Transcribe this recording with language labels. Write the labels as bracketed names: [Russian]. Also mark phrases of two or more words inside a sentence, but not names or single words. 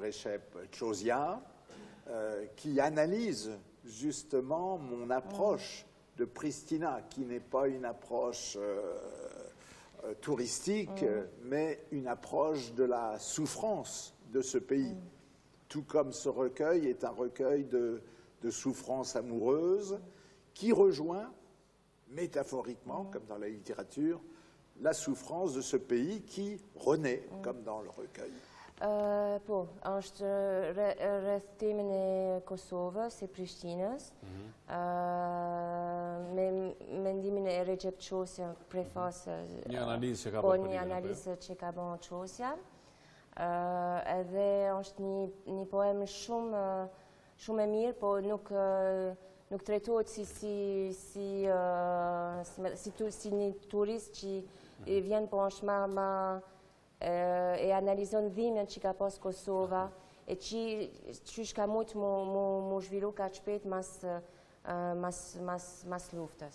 [French] Recep Chosia qui analyse justement mon approche de Pristina, qui n'est pas une approche touristique, mais une approche de la souffrance de ce pays. Tout comme ce recueil est un recueil de souffrance amoureuse qui rejoint, métaphoriquement, comme dans la littérature, la souffrance de ce pays qui renaît, comme dans le recueil. [Albanian] Është rreth temën e Kosovës, e Prishtinës, me mendimin e Recep Çosja, prefasë. Një analizë që ka Po, bërë. një analizë që ka bërë Çosja. Edhe është një poem shumë e mirë, po nuk trajtohet si një turist që vjen, po është e analizon dhimbjen që ka pas Kosova e që ka mujt mu zhvillu ka shpejt mas luftës.